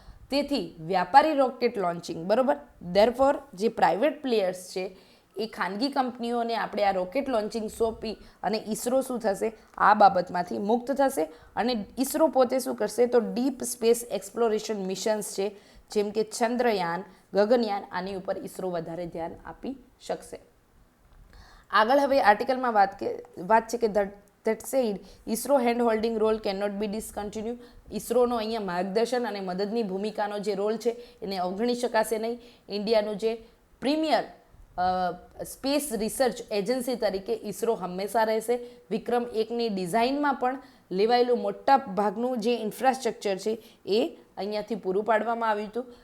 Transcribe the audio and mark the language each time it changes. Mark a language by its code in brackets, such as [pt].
[gu] તેથી વ્યાપારી rocket launching, બરાબર, ધેરફોર જે પ્રાઇવેટ પ્લેયર્સ છે એ ખાનગી કંપનીઓને આપણે આ રોકેટ લોન્ચિંગ સોંપી અને ઈસરો શું થશે, આ બાબતમાંથી મુક્ત થશે અને ઈસરો પોતે શું કરશે તો ડીપ સ્પેસ એક્સપ્લોરેશન મિશન્સ છે જેમ કે ચંદ્રયાન, ગગનયાન, આની ઉપર ઈસરો વધારે ધ્યાન આપી શકશે. આગળ હવે આર્ટિકલમાં વાત છે કે [en] that said, ISRO hand holding role cannot be discontinued. [gu] ઈસરોનો અહીંયા માર્ગદર્શન અને મદદની ભૂમિકાનો જે રોલ છે એને અવગણી શકાશે નહીં. ઇન્ડિયાનું જે પ્રીમિયર સ્પેસ રિસર્ચ એજન્સી તરીકે ઈસરો હંમેશા રહેશે. વિક્રમ એકની ડિઝાઇનમાં પણ લેવાયેલું મોટા ભાગનું જે ઇન્ફ્રાસ્ટ્રક્ચર છે એ અહીંયાથી પૂરું પાડવામાં આવ્યું હતું.